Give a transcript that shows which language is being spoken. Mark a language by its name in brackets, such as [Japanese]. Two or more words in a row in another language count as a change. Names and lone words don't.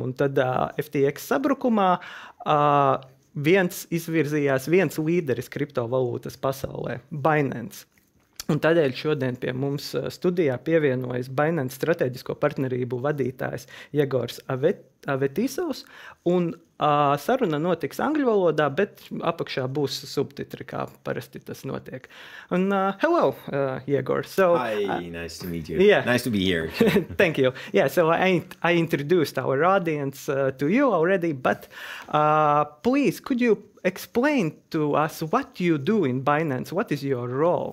[Latvian] Un tad FTX sabrukumā izvirzījās viens līderis kriptovalūtas pasaulē, Binance. Un tādēļ šodien pie mums studijā pievienojas Binance strateģisko partnerību vadītājs Jegors Avetisovs, un saruna notiks angļu valodā, bet apakšā būs subtitri, kā parasti tas notiek. Un, [English] hello, Jegor. So, hi, nice to meet you. Yeah. Nice to be here. Thank you. Yeah, so I introduced our audience to you already, but please, could you explain to us what you do in Binance? What is your role?